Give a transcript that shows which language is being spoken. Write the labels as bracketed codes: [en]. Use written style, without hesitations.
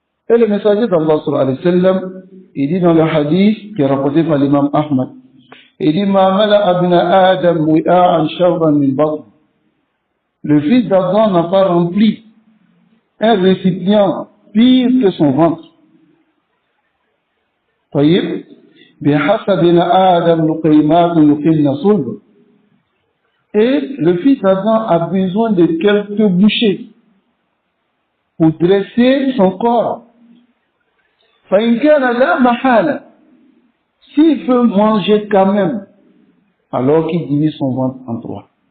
[fr] Et le messager d'Allah sallallahu alayhi wa sallam, il dit dans le hadith qui est rapporté par l'imam Ahmad, il dit [ar] Ma mala'a ibn Adam wi'a'an sharran min batn. [fr] Le fils d'Adam n'a pas rempli un récipient pire que son ventre. [ar] طيب بحسب ابن آدم لقيمات يقلن صلب. [fr] Et le fils d'Adam a besoin de quelques bouchées pour dresser son corps. [ar] فإن كان لا محالة, [fr] s'il veut manger quand même, alors qu'il divise son ventre en trois.